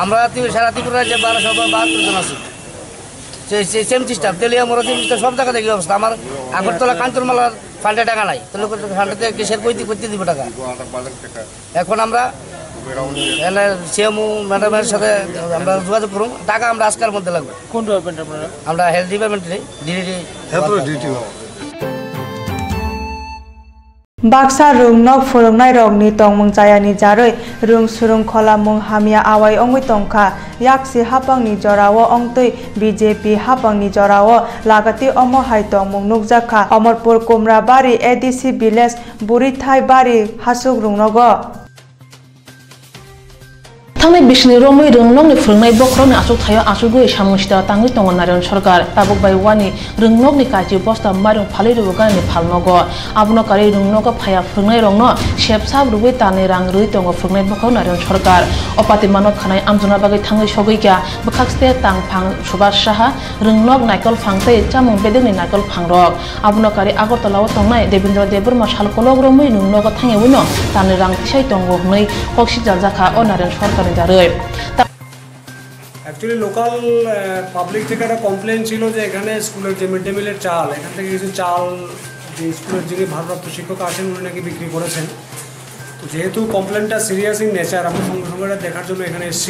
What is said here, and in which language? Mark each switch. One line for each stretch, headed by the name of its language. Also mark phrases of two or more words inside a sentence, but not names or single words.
Bangla: আমরা সারা ত্রিপুরা যে 1272 জন আছি
English: same system
Bangla: তেলিয়া মোড়া সিস্টেম সব জায়গা দেখি অবস্থা। আমার আগরতলা কাঞ্চনমালার ফান্ডে টাকা নাই তাহলে ফান্ডেতে কিসের করতে দিব টাকা। এখন আমরা
English: CMO madam
Bangla: সাথে আমরা যোগাযোগ করুন টাকা আমরা আজকের মধ্যে লাগবে। কোন ডিপার্টমেন্ট আপনারা? আমরা
English: health department DD
Kok Borok: Baksa rungnok furungnai rokni tongmung jayani jaroi rung surung kholamung hamia awai ongoi tongkha yaksi hapangni jorao ongtoi BJP hapangni jorao lagati omo hai tongmung nukjakha Amorpur Kumrabari ADC village Burithai bari hasuk rungnogo
Bodo: थांनाय बिसनि रमै रोंनकनि फोरोंनाय बख्रनि आसुक थायो आसुगै सामुसिता तांगै दङ नारायण सरकार ताबुक बाय वानि रोंनकनि काजि बस्ता मारिं फालै रुगानि फालनगो आबनो कारि रोंनक फाया फोरोंनाय रंनो सेबसाब रुबै तानि रां रुइ दङ फोरोंनाय बख्र नारायण सरकार अपाति मानक खानाय आमजना बागै थांगै सगैका बखाक्सते तांफां सुभाष साहा रोंनक नायकल फांतै चामुं बेदेनि नायकल फांरक आबनो कारि आगरतलाव तंनाय देवेन्द्र देबबर्मा सालकलग रमै नुनग थांगैवनो तानि रां थिसाय दङ हनै हक्सि जाजाखा अ नारायण सरकार
English: actually local public
Bangla: থেকে একটা কমপ্লেন ছিল যে এখানে স্কুলের যে
English: mid day meal
Bangla: চাল এখান থেকে কিছু চাল যে স্কুলের যিনি ভারপ্রাপ্ত শিক্ষক আছেন উনি নাকি বিক্রি করেছেন। তো যেহেতু কমপ্লেনটা
English: serious in nature
Bangla: আমরা সঙ্গে সঙ্গে দেখার জন্য এখানে এসেছি।